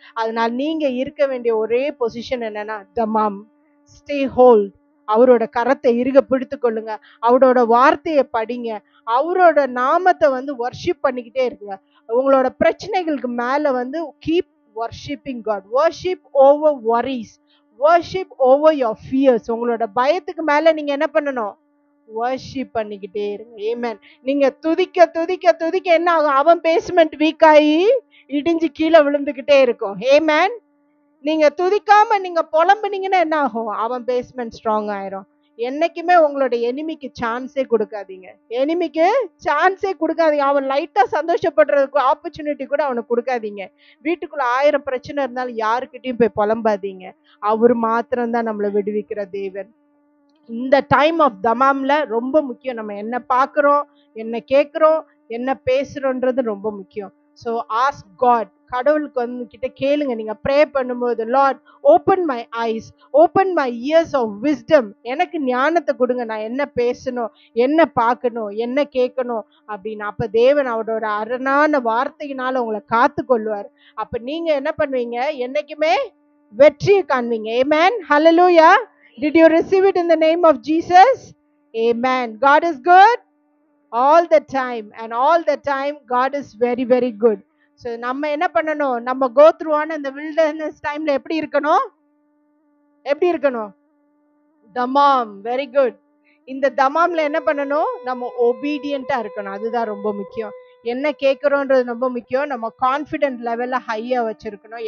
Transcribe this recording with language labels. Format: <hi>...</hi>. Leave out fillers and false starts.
<ta>அதனால நீங்க இருக்க வேண்டிய ஒரே பொசிஷன் என்னன்னா, தமாம்,</ta> <en>stay hold.</en> <ta>அவரோட கரத்தை இறுக பிடித்து கொள்ளுங்க, அவரோட வார்த்தையை படிங்க, அவரோட நாமத்தை வர்ஷிப் பண்ணிக்கிட்டே இருக்குங்க. உங்களோட பிரச்சனைகளுக்கு மேல</ta> <en>keep worshiping God. worship over worries, worship over your fears.</en> <ta>உங்களோட பயத்துக்கு மேல நீங்க என்ன பண்ணணும், வர்ஷிப் பண்ணிக்கிட்டே இருங்க. ஆமென். நீங்க துதிக்க துதிக்க துதிக்க என்ன ஆகும், அவன் பேஸ்மெண்ட் வீக் ஆகி இடிஞ்சு கீழே விழுந்துகிட்டே இருக்கும். ஆமென். நீங்க துதிக்காம நீங்க புலம்புனீங்கன்னா என்ன ஆகும், அவன் பேஸ்மெண்ட் ஸ்ட்ராங் ஆயிரும். என்னைக்குமே உங்களோட எனிமிக்கு சான்ஸே கொடுக்காதீங்க. எனிமிக்கு சான்ஸே கொடுக்காதீங்க. அவன் லைட்டா சந்தோஷப்படுறதுக்கு ஆப்பர்ச்சுனிட்டி கூட அவனுக்கு கொடுக்காதீங்க. வீட்டுக்குள்ள 1000 பிரச்சனை இருந்தாலும் யாருக்கிட்டையும் போய் புலம்பாதீங்க. அவர் மாத்திரம்தான் நம்மளை விடுவிக்கிற தேவன். இந்த டைம் ஆஃப் தமாம்ல ரொம்ப முக்கியம். நம்ம என்ன பார்க்குறோம், என்ன கேட்குறோம், என்ன பேசுறோன்றது ரொம்ப முக்கியம்.</ta> <en>so ask God,</en> <ta>கடவுளுக்கு வந்து கிட்ட கேளுங்க. நீங்க ப்ரே பண்ணும்போது,</ta> <en>Lord open my eyes, open my ears of wisdom,</en> <ta>எனக்கு ஞானத்தை கொடுங்க, நான் என்ன பேசணும், என்ன பார்க்கணும், என்ன கேட்கணும் அப்படின்னு. அப்ப தேவன் அவரோட அரணான வார்த்தையினால உங்களை காத்து கொள்வார். அப்ப நீங்க என்ன பண்ணுவீங்க, என்னைக்குமே வெற்றியை காண்பீங்க.</ta> <en>Amen. Hallelujah. Did you receive it in the name of Jesus? Amen. God is good all the time, and all the time God is very very good.</en> <ta>So நம்ம என்ன பண்ணணும், நம்ம go through on இந்த wilderness timeல எப்படி இருக்கணும், எப்படி இருக்கணும், தமாம். Very good. இந்த தமாம்ல என்ன பண்ணணும், நம்ம ஒபீடியண்டா இருக்கணும். அதுதான் ரொம்ப முக்கியம். என்ன கேட்குறோன்றது ரொம்ப முக்கியம். நம்ம கான்ஃபிடென்ட் லெவல்ல ஹையா வச்சிருக்கணும்.</ta>